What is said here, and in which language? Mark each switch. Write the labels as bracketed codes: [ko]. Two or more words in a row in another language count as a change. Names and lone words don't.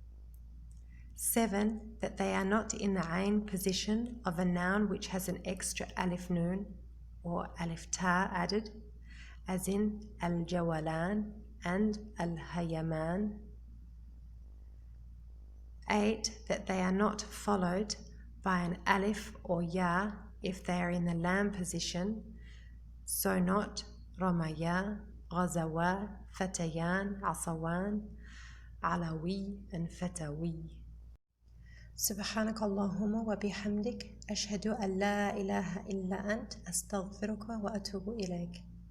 [en] 7, that they are not in the ain position of a noun which has an extra [ar] ألف نون [en] or [ar] ألف تاء [en] added, as in al-jawalan and al-hayaman. 8, that they are not followed by an alif or ya if they are in the lam position, so not ramaya, ghazawa, fatayan, asawan, alawi and fatawi. [ar] سبحانك اللهم وبحمدك أشهد أن لا إله إلا أنت أستغفرك وأتوب إليك.